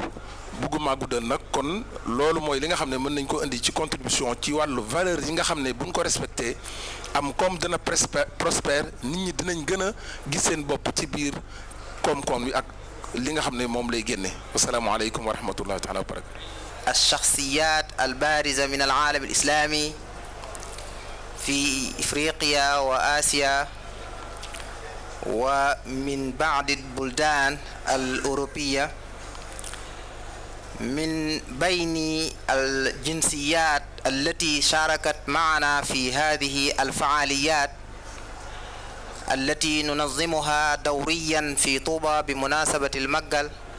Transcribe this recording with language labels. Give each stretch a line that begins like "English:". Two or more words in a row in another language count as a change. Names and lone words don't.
Wolof: bugguma guddal nag, kon loolu mooy li nga xam ne mën nañ ko indi ci contribution ci wàllu valeur yi nga xam ne buñ ko respecté am comme dana prospère, nit ñi dinañ gën a gis seen bopp ci biir koom-koom wi ak li nga xam ne moom lay génne.
Arabic: السلام عليكم ورحمة الله تعالى وبركاته. الشخصيات البارزة من العالم الإسلامي في إفريقيا وآسيا ومن بعض البلدان الأوروبية، من بين الجنسيات التي شاركت معنا في هذه الفعاليات التي ننظمها دوريا في طوبى بمناسبة المقل.